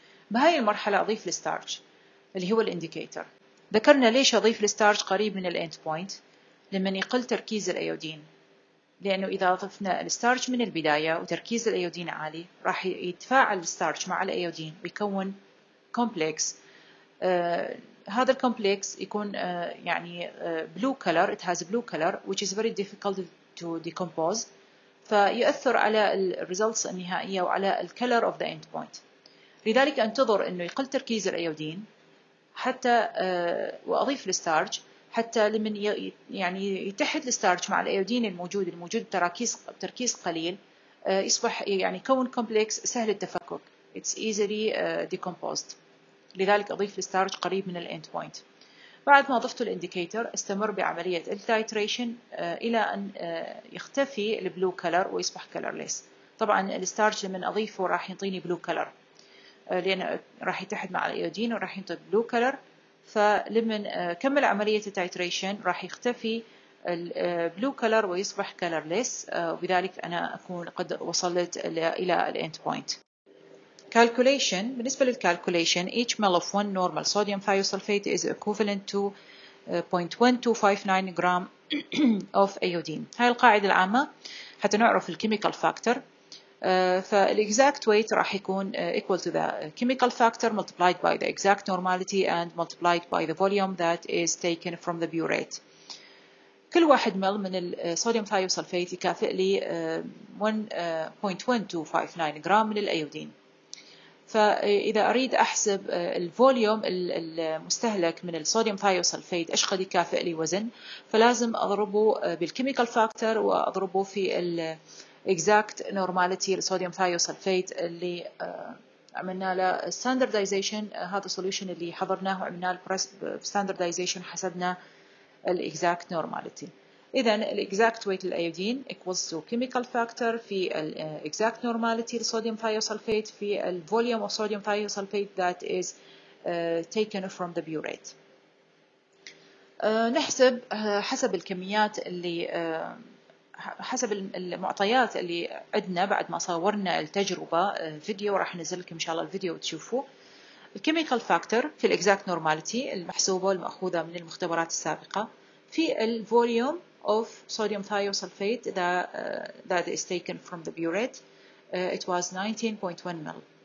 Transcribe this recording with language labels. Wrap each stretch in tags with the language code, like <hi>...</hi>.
<ar>بهاي المرحلة أضيف الستارج اللي هو الانديكيتور. ذكرنا ليش أضيف الستارج قريب من الاند بوينت لمن يقل تركيز الأيودين، لأنه إذا ضفنا الستارج من البداية وتركيز الأيودين عالي راح يتفاعل الستارج مع الأيودين ويكون كومبلكس. هذا الكومبلكس يكون يعني</ar> <en>blue color, it has blue color which is very difficult to decompose،</en> <ar>فيؤثر على الريزلتس النهائية وعلى الكلر</ar> <en>of the end point.</en> <ar>لذلك أنتظر أنه يقل تركيز الأيودين حتى وأضيف الستارج حتى لمن يعني يتحد الستارج مع الأيودين الموجود تركيز قليل يصبح يعني يكون كومبلكس سهل التفكك،</ar> <en>it's easily decomposed.</en> <ar>لذلك أضيف الستارج قريب من الاند بوينت. بعد ما ضفت الانديكيتور استمر بعملية التايتريشن إلى أن يختفي البلو كلر ويصبح كلرليس. طبعا الستارج لما أضيفه راح يعطيني بلو كلر لأنه راح يتحد مع الأيودين وراح ينطي بلو كلر، فلما كمل عملية التايتريشن راح يختفي البلو كلر ويصبح كلرليس، وبذلك أنا أكون قد وصلت إلى الاند بوينت.</ar> <en>Calculation.</en> <ar>بالنسبة للcalculation</ar> <en>each ml of 1 normal sodium thiosulfate is equivalent to 0.1259 gram of iodine.</en> <ar>هاي القاعدة العامة حتى نعرف الchemical factor.</ar> <en>فالexact weight راح يكون equal to the chemical factor multiplied by the exact normality and multiplied by the volume that is taken from the burette.</en> <ar>كل واحد مل من الصوديوم ثايوسلفيت يكافئ لي 1.1259 جرام من الأيودين. فإذا أريد أحسب الفوليوم المستهلك من الصوديوم ثايوسلفيت إيش قد يكافئ لي وزن، فلازم أضربه بالكيميكال فاكتور وأضربه في الإكزاكت نورماليتي للصوديوم ثايوسلفيت اللي عملنا له ستاندردايزيشن. هذا السوليوشن اللي حضرناه وعملنا له ستاندردايزيشن حسبنا الإكزاكت نورماليتي. إذن الإكزاكت ويت للأيودين</ar> <en>equals to chemical factor</en> <ar>في الإكزاكت نورماليتي للصوديوم ثايوسلفيت في الفوليوم</ar> <en>of sodium thiosulfate that is taken from the burette.</en> <ar>نحسب حسب الكميات اللي حسب المعطيات اللي عندنا بعد ما صورنا التجربة فيديو، راح ننزل لكم إن شاء الله الفيديو وتشوفوه. الكيميكال فاكتور في الإكزاكت نورماليتي المحسوبة والمأخوذة من المختبرات السابقة في الفوليوم</ar> <en>of sodium thiosulfate that is taken from the burette</en> <ar>it was 19.1 ml.</ar>